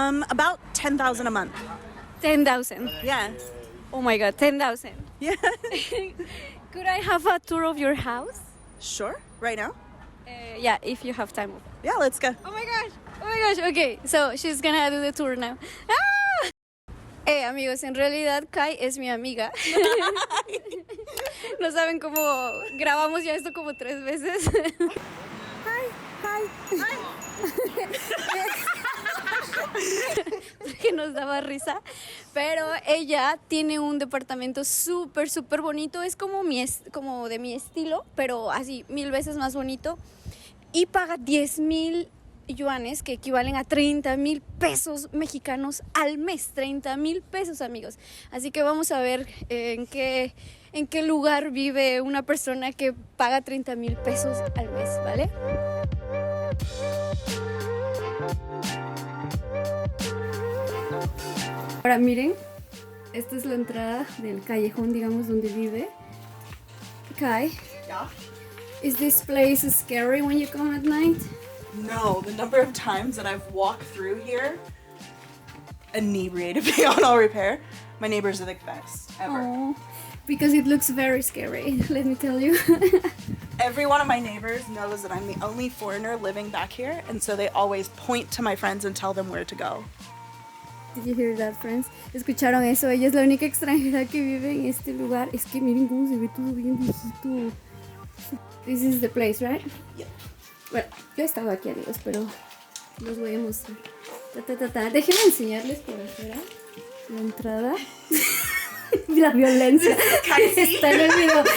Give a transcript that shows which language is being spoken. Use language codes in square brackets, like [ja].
[en] About 10,000 a month. 10,000. Yeah. Oh my god, 10,000. Yeah. Could I have a tour of your house? Sure. Right now? Yeah, if you have time. Yeah, let's go. Oh my gosh. Okay, so she's gonna do the tour now. ¡Ah! [es] Amigos, en realidad Kai es mi amiga. No saben cómo grabamos ya esto como 3 veces. [en] Hi. [es] Que nos daba risa. Pero ella tiene un departamento súper bonito. Es como de mi estilo, pero así 1000 veces más bonito. Y paga 10,000 yuanes, que equivalen a 30,000 pesos mexicanos al mes. 30,000 pesos, amigos. Así que vamos a ver en qué lugar vive una persona que paga 30,000 pesos al mes, ¿vale? Ahora miren, esta es la entrada del callejón, digamos, donde vive Kai. [en] Yeah. Is this place scary when you come at night? No, the number of times that I've walked through here inebriated beyond all repair. My neighbors are the best ever. Oh, because it looks very scary, let me tell you. Every one of my neighbors knows that I'm the only foreigner living back here, and so they always point to my friends and tell them where to go. Did you hear that, friends? [es] ¿Escucharon eso? Ella es la única extranjera que vive en este lugar. Es que miren cómo se ve todo bien viejito. [en] This is the place, right? Yeah. [es] Bueno, yo he estado aquí, amigos, pero los voy a mostrar. Déjenme enseñarles por afuera la entrada. La violencia está en el video.